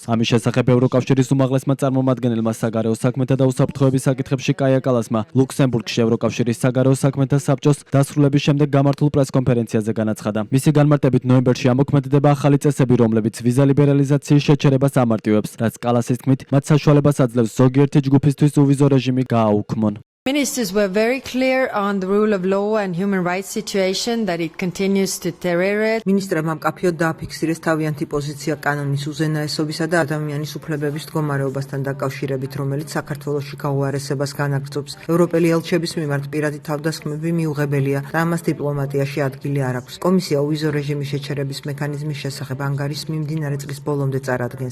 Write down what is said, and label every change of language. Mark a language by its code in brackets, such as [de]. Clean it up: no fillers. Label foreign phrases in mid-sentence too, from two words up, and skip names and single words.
[ka] ამის შესახებ ევროკავშირის უმაღლესმა წარმომადგენელმა საგარეო საქმეთა და უსაფრთხოების საკითხებში კაია კალასმა ლუქსემბურგში ევროკავშირის საგარეო საქმეთა საბჭოს დასრულების შემდეგ გამართულ პრესკონფერენციაზე განაცხადა. მისი განმარტებით ნოემბერში ამოქმედება ახალი წესები, რომლებიც ვიზა ლიბერალიზაციის შეჩერებას ამარტივებს, რაც კალასის თქმით მათ საშუალებას აძლევს ზოგიერთი ჯგუფისთვის უვიზო რეჟიმი გააუქმონ. [en] Ministers were very clear on the rule of law and human rights situation that it continues to deteriorate. [ka] Ministrებმა მკაფიოდ დააფიქსირეს თავიანთი პოზიცია კანონის უზენაესობისა და ადამიანის უფლებების მდგომარეობასთან დაკავშირებით, რომელიც საქართველოში გაუარესებას განაგრძობს. ევროპელი ელჩების მიმართ პირადი თავდასხმები მიუღებელია და ამას დიპლომატიაში ადგილი არ აქვს. კომისია უვიზო რეჟიმის შეჩერების მექანიზმის შესახებ ანგარიშს მიმდინარე წლის ბოლომდე წარადგენს.